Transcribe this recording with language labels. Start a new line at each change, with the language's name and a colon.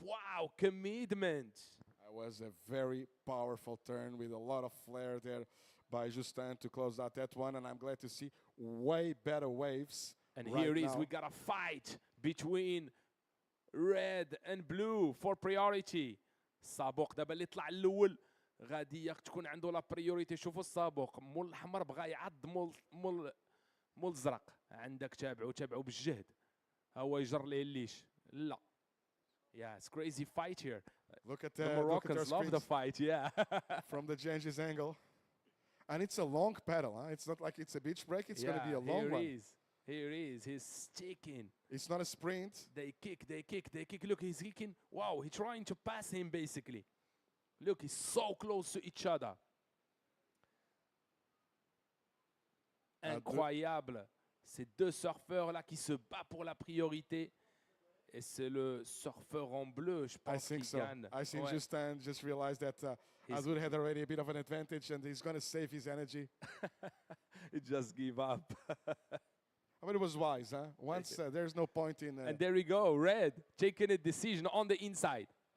English: Wow, commitment. It was a very powerful turn with a lot of flair there by Justin to close out that one, and I'm glad to see way better waves. And right here is, now. We got a fight between red and blue for priority.
Arabic: السابق دابا اللي طلع الاول غادي تكون عنده لا بريوريتي. شوفوا السابق مول الاحمر بغى يعض مول الازرق. عندك تابعوا بالجهد. هو يجر ليه الليش. لا.
English: Yeah, it's crazy fight here. Look at the Moroccans love the fight, yeah. From the Genghis angle. And it's a long paddle, huh? It's not like it's a beach break, it's going to be a long one. Here he is, he's sticking. It's not a sprint. They kick. Look, he's kicking. Wow, he's trying to pass him basically. Look, he's so close to each other.
French: Incroyable. Ces 2 surfeurs-là qui se battent pour la priorité. Et c'est le surfeur en bleu, je pense, qui gagne.
English: I think Justin just realized that Azur had already a bit of an advantage and he's going to save his energy. He just give up. I mean, it was wise, huh? Once there's no point in... And there we go, red, taking a decision on the inside.